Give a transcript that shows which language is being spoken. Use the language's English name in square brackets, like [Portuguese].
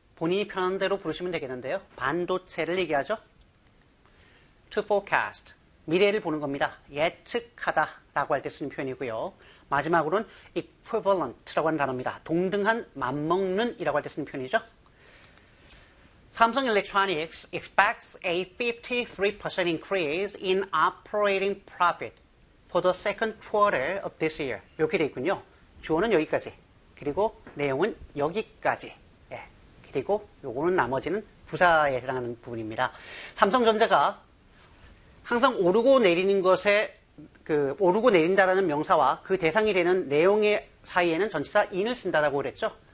[Korean] 본인이 편한 대로 부르시면 되겠는데요. 반도체를 얘기하죠. To forecast. 미래를 보는 겁니다. 예측하다 라고 할 때 쓰는 표현이고요. 마지막으로는 equivalent라고 하는 단어입니다. 동등한, 맞먹는 이라고 할 때 쓰는 표현이죠. [English] Samsung Electronics expects a 53% increase in operating profit for the second quarter of this year. [Korean] 이렇게 되어 있군요. 주어는 여기까지. 그리고 내용은 여기까지. 예. 그리고 요거는 나머지는 부사에 해당하는 부분입니다. 삼성전자가 항상 오르고 내리는 것에 그 오르고 내린다라는 명사와 그 대상이 되는 내용의 사이에는 전치사 in을 쓴다라고 그랬죠.